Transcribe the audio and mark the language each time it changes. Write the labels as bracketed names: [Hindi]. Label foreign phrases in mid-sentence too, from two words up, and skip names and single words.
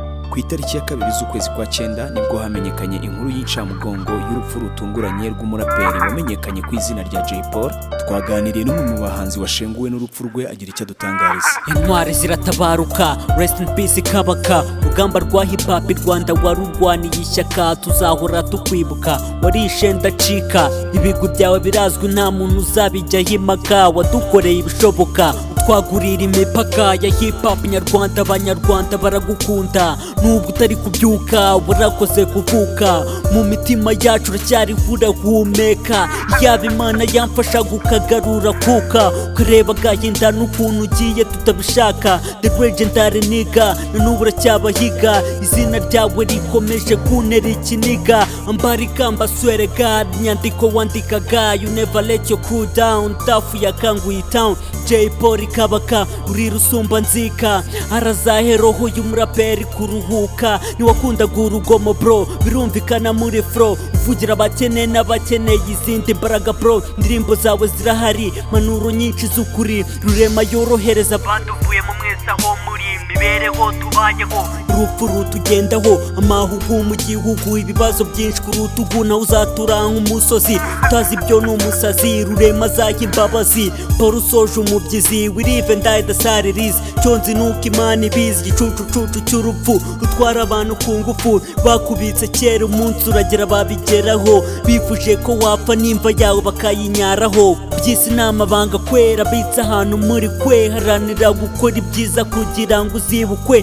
[Kinyarwanda] Ku itariki ya kabiri z'ukwezi kwa cyenda nibwo hamenyekanye inkuru y'incamugongo y'urupfu rutunguranye rw'umuraperi wamenyekanye ku izina rya Jay Paul. Twaganiriye n'umwe mu bahanzi washenguwe n'urupfu rwe, agira icyo adutangariza. Intwari ziratabaruka, [English] rest in peace [Kinyarwanda] Kabaka. Rugamba rwa hip hop i Rwanda warurwaniye ishyaka, tuzahora tukwibuka. Warishe ndacika, ibigwi byawe birazwi, nta muntu uzabijyaho impaka. Wadukoreye ibishoboka, twagurira imipaka ya hip hop nyarwanda, abanyarwanda baragukunda. Nubwo utari kubyuka, warakoze kuvuka. Mu mitima yacu uracyariho urahumeka. Yaba Imana yamfasha kukagarura kuka, ukareba agahinda n'ukuntu ugiye tutabishaka. [English] The legendary nigga, [Kinyarwanda] na n'ubu uracyabahiga. Izina ryawe rikomeje kuntera ikiniga. Ambara ikamba, [English] swear God, [Kinyarwanda] nyandiko wandikaga. [English] You never let your cool down, [Kinyarwanda] dafu yakanguye town. Jay Paul Kabaka, uri rusumba nzika. Arazahe roho y'umuraperi kuruhuka. Niwakundaga urugomo bro, birumvikana muri flow. Uvugira abakene n'abakeneye izindi mbaraga bro. Indirimbo zawe zirahari, impanuro nyinshi z'ukuri. Rurema yorohereza abaduvuye mu mwese aho muri imibereho tubayeho. Urupfu rutugendaho, amahugu mu gihugu, ibibazo byinshi ku rutugu, nawe uzatura nk'umusozi. Utazi ibyo ni umusazi, Rurema azaha imbabazi. Paul usoje umubyizi, [English] we live and die the sad it is. [Kinyarwanda] Cyo nzi nuko Imana ibizi, igicucucucu cy'urupfu rutwara abantu ku ngufu. Bakubitse kera, umunsi uragera babigeraho. Bifuje ko wapfa n'imva yawe bakayinyaraho. By'isi ni amabanga kwera, bitse ahantu muri kwe. Haranira gukora ibyiza kugira ngo uzibukwe.